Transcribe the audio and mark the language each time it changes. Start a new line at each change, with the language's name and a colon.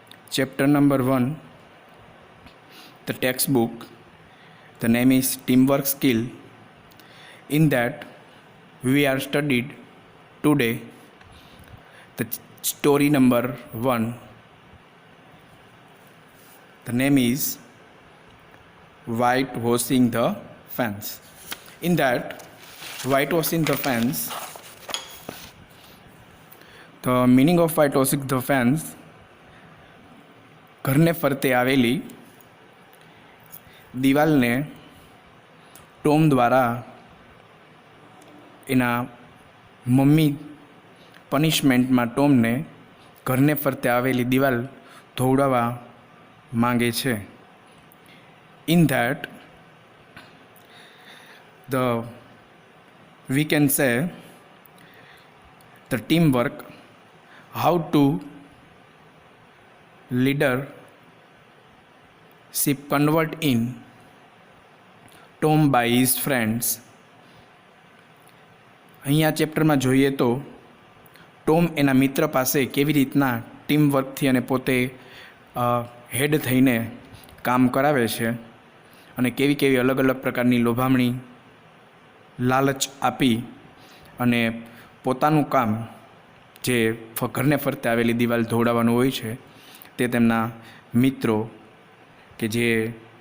English: Chapter number 1, the textbook, the name is teamwork skill. In that we are studied today the story number 1. The name is whitewashing the fence. In that whitewashing the fence,
Gujarati: the meaning of whitewashing the fence, ઘરને ફરતે આવેલી દિવાલને Tom દ્વારા એના mummy પનિશમેન્ટમાં ટોમને ઘરને ફરતે આવેલી દિવાલ ધોવડાવવા માંગે છે.
English: In that we can say the teamwork, how to leadership convert in Tom by his friends.
Gujarati: અહીંયા ચેપ્ટરમાં જોઈએ તો ટોમ એના મિત્ર પાસે કેવી રીતના ટીમ વર્કથી અને પોતે હેડ થઈને કામ કરાવે છે અને કેવી કેવી અલગ અલગ પ્રકારની લોભામણી લાલચ આપી અને પોતાનું કામ જે ઘરને ફરતે આવેલી દિવાલ ધોવડાવવાનું હોય છે તે તેમના મિત્રો કે જે